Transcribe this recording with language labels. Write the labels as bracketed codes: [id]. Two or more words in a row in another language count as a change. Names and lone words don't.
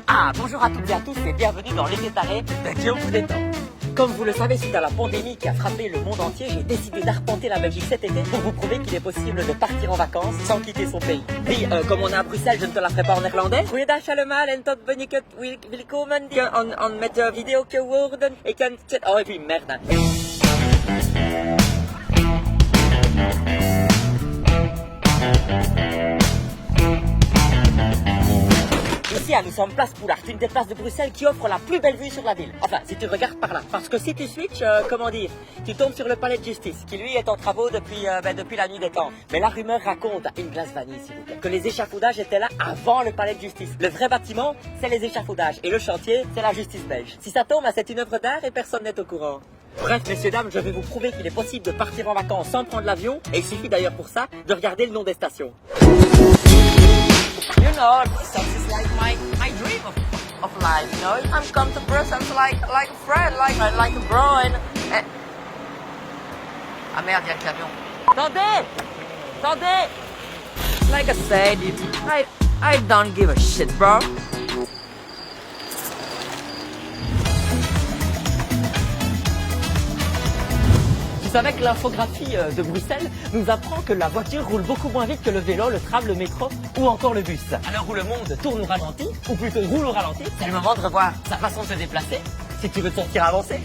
[fr] Voilà, bonjour à toutes et à tous et bienvenue dans l'été taré de Guillaume vous détend. Comme vous le savez, suite à la pandémie qui a frappé le monde entier, j'ai décidé d'arpenter la Belgique cet été pour vous prouver qu'il est possible de partir en vacances sans quitter son pays. Oui, comme on est à Bruxelles, je ne te la ferai pas en néerlandais. [nl] Goeiedag allemaal en tot ben ik het welkom met de video geworden. Ik kan... [fr] Oh, et puis merde. Ici, nous sommes place Poulart, une des places de Bruxelles qui offre la plus belle vue sur la ville. Enfin, si tu regardes par là. Parce que si tu switches, tu tombes sur le palais de justice, qui lui est en travaux depuis la nuit des temps. Mais la rumeur raconte, une glace vanille s'il vous plaît, que les échafaudages étaient là avant le palais de justice. Le vrai bâtiment, c'est les échafaudages. Et le chantier, c'est la justice belge. Si ça tombe, c'est une œuvre d'art et personne n'est au courant. Bref, messieurs, dames, je vais vous prouver qu'il est possible de partir en vacances sans prendre l'avion. Et il suffit d'ailleurs pour ça de regarder le nom des stations. [en] You know, Brussels is like my dream of life, you know. I'm come to Brussels like a friend, like a bro and... [fr] Ah merde, il y a le camion. Attendez! [en] Like I said, I don't give a shit, bro. [fr] Vous savez que l'infographie de Bruxelles nous apprend que la voiture roule beaucoup moins vite que le vélo, le tram, le métro ou encore le bus. À l'heure où le monde tourne au ralenti, ou plutôt roule au ralenti, c'est le moment de revoir sa façon de se déplacer si tu veux te sentir avancé.